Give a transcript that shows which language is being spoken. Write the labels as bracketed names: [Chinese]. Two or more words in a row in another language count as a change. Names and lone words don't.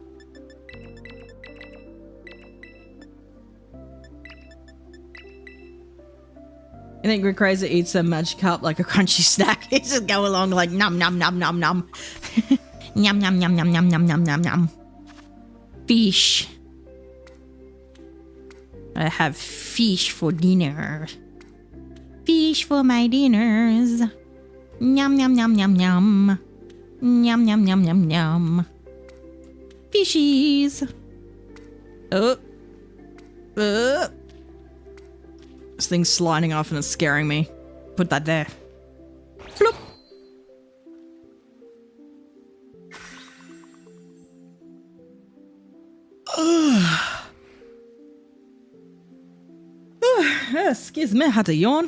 [English] I think Rayquaza eats a Magikarp like a crunchy snack. He just go along like nom nom nom nom nom. Yum yum yum yum yum yum yum yum yum. Fish. I have fish for dinner. Fish for my dinners. Yum yum yum yum yum. Yum yum yum yum yum. Fishies. This thing's sliding off and it's scaring me. Put that there. Floop. Excuse me, I had to yawn.